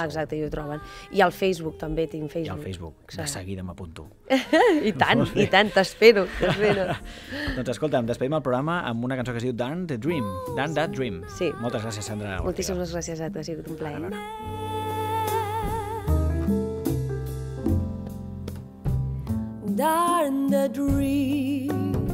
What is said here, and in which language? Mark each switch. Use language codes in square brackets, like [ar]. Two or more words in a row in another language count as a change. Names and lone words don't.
[ca] Exacte, i ho troben. I al Facebook també tinc Facebook. I al Facebook, de seguida m'apunto. I tant, t'espero. Doncs escolta, despedim el programa amb una cançó que es diu Darn the Dream. Darn that Dream. Sí. Moltes gràcies, Sandra Ortega. Moltíssimes gràcies a tu, ha sigut un plaer. Darn the dream